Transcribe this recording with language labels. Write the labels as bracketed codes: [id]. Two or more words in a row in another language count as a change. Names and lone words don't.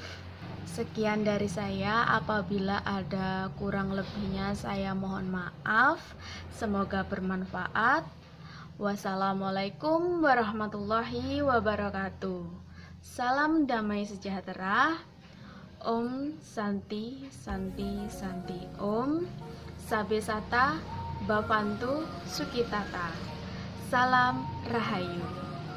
[id] Sekian dari saya, apabila ada kurang lebihnya saya mohon maaf. Semoga bermanfaat. [ar] والسلام عليكم ورحمة الله وبركاته. [id] Salam damai sejahtera. [sa] ॐ शान्ति शान्ति शान्ति ॐ सबेसत भवन्तु सुकितत. [id] Salam Rahayu.